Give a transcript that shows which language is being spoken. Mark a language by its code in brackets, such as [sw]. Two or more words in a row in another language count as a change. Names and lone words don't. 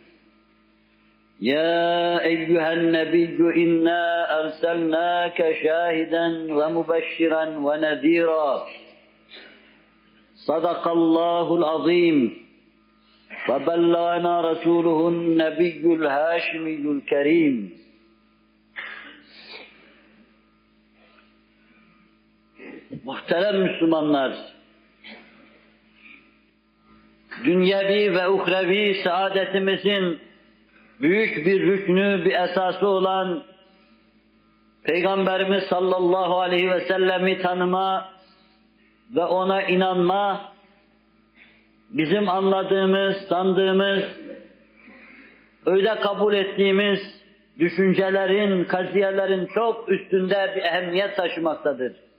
[ar] يا أيها النبي إنا أرسلناك شاهدا ومبشرا ونذيرا صدق الله العظيم وبلغنا رسوله النبي الهاشمي الكريم. [tr] Muhterem Müslümanlar, dünyevi ve uhrevi saadetimizin büyük bir rüknü, bir esası olan Peygamberimiz [ar] صلى الله عليه وسلم [tr] tanıma ve ona inanma, bizim anladığımız, sandığımız, öyle kabul ettiğimiz düşüncelerin, kaziyelerin çok üstünde bir ehemmiyet taşımaktadır.